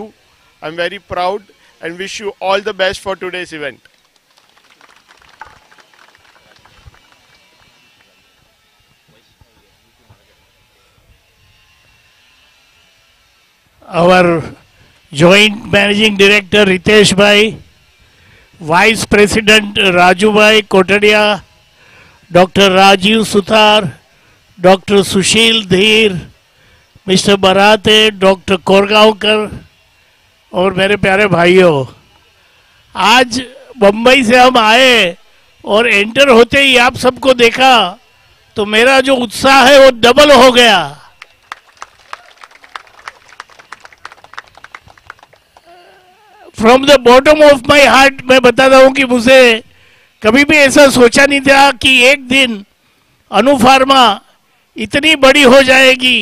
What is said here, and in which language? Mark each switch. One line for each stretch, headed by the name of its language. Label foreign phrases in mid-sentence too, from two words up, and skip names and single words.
English: I'm very proud and wish you all the best for today's event. Our Joint Managing Director Ritesh Bhai, Vice President Raju Bhai Kotadia, Dr. Rajiv Suthar, Dr. Sushil Dheer, Mr.
Hindi: Barate, Dr. Korgaonkar और मेरे प्यारे भाइयों, आज बम्बई से हम आए और एंटर होते ही आप सबको देखा तो मेरा जो उत्साह है वो डबल हो गया.
English: from the bottom of my heart
Hindi: मैं बताता हूँ कि मुझे कभी भी ऐसा सोचा नहीं था कि एक दिन अनु फार्मा इतनी बड़ी हो जाएगी.